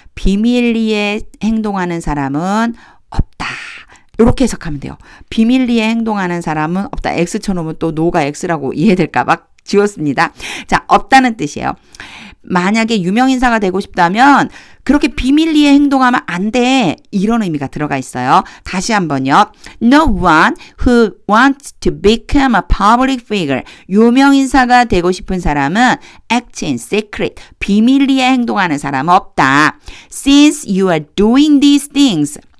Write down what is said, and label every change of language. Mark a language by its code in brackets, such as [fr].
[ko] 비밀리에 행동하는 사람은 없다. 이렇게 해석하면 돼요. 비밀리에 행동하는 사람은 없다. X 쳐놓으면 또 no가 X라고 이해될까 봐 지웠습니다. 자, 없다는 뜻이에요. 만약에 유명인사가 되고 싶다면 그렇게 비밀리에 행동하면 안 돼. 이런 의미가 들어가 있어요. 다시 한번요. [en] No one who wants to become a public figure. [ko] 유명인사가 되고 싶은 사람은 [en] act in secret. [ko] 비밀리에 행동하는 사람은 없다. [en] Since you are doing these things.